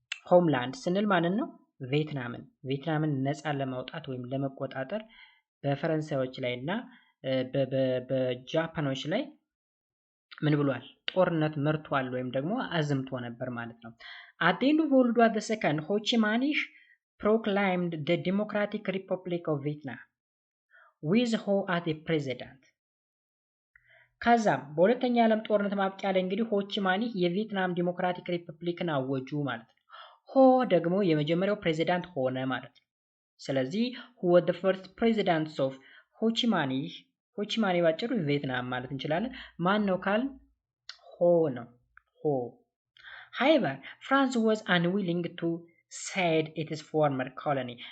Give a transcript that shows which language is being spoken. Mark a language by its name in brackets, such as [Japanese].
[Amharic] homeland ስንል ማለት ነው ቪየትናምን ነፃ ለማውጣት ወይም ለመቆጣጠር በፈረንሳዮች ላይና በጃፓኖች ላይ ምን ብሏል? ጦርነት መርቷል ወይም ደግሞ አዝምቶ ነበር ማለት ነው። [English] At the end of World War II, Ho Chi Minh proclaimed the Democratic Republic of Vietnam with Ho as the president. [Amharic] ከዛም በሁለተኛ ዓለም ጦርነት ማብቂያ ላይ እንግዲህ ሆ ቺ ማኒ የቪየትናም ዲሞክራቲክ ሪፐብሊክን አወጁ ማለት ነው። ሆ ደግሞ የመጀመሪያው ፕሬዚዳንት ሆነ ማለት ነው። ስለዚህ [English] who was the first president of [Amharic] ሆ ቺ ማኒ ባጭሩ ቪየትናም ማለት እንችላለን። ማን ነው ካል ሆ ነው። ሆ [English] However, France was unwilling to cede its former colony.